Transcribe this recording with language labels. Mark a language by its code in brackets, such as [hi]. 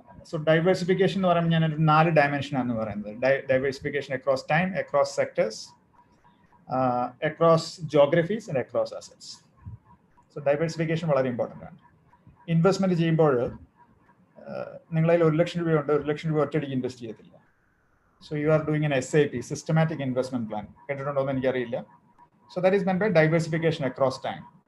[ml] So diversification എന്ന് പറയുമ്പോൾ ഞാൻ 4 dimension ആണ് പറയുന്നത്. [en] Diversification across time, across sectors, across geographies and across assets. [ml] So diversification വളരെ ഇമ്പോർട്ടൻ്റ് ആണ്. ഇൻവെസ്റ്റ്മെന്റ് ചെയ്യുമ്പോൾ നിങ്ങളതിൽ 1 ലക്ഷം രൂപയുണ്ട്, 1 ലക്ഷം രൂപ ഒറ്റയടിക്ക് ഇൻവെസ്റ്റ് ചെയ്യത്തില്ല. [en] So you are doing an SIP, systematic investment plan. [ml] കേട്ടിട്ടുണ്ടോ എന്ന് എനിക്കറിയില്ല. [en] So that is meant by diversification across time.